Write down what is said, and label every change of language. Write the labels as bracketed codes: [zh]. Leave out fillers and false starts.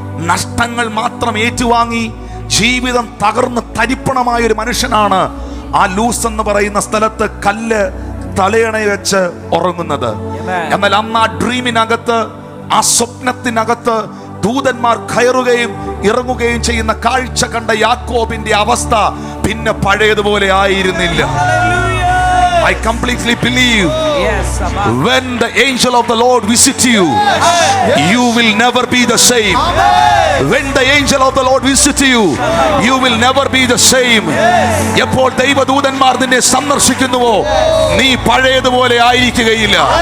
[ml] നഷ്ടങ്ങൾ മാത്രം ഏറ്റുവാങ്ങി ജീവിതം തകർന്ന് തരിപ്പണമായ ഒരു മനുഷ്യനാണ് ആ ലൂസ് എന്ന് പറയുന്ന സ്ഥലത്ത് കല്ല് തലയണ വെച്ച് ഉറങ്ങുന്നത്. എന്നാൽ അന്ന് ആ ഡ്രീമിനകത്ത്, ആ സ്വപ്നത്തിനകത്ത് ദൂതന്മാർ കയറുകയും ഇറങ്ങുകയും ചെയ്യുന്ന കാഴ്ച കണ്ട യാക്കോബിന്റെ അവസ്ഥ പിന്നെ പഴയതുപോലെ ആയിരുന്നില്ല. [en] I completely believe when the angel of the Lord visits you, you will never be the same. When the angel of the Lord visits you, you will never be the same. [ml] എപ്പോൾ ദൈവദൂതന്മാർ നിന്നെ സന്ദർശിക്കുന്നുവോ നീ പഴയതുപോലെ ആയിരിക്കുകയില്ല.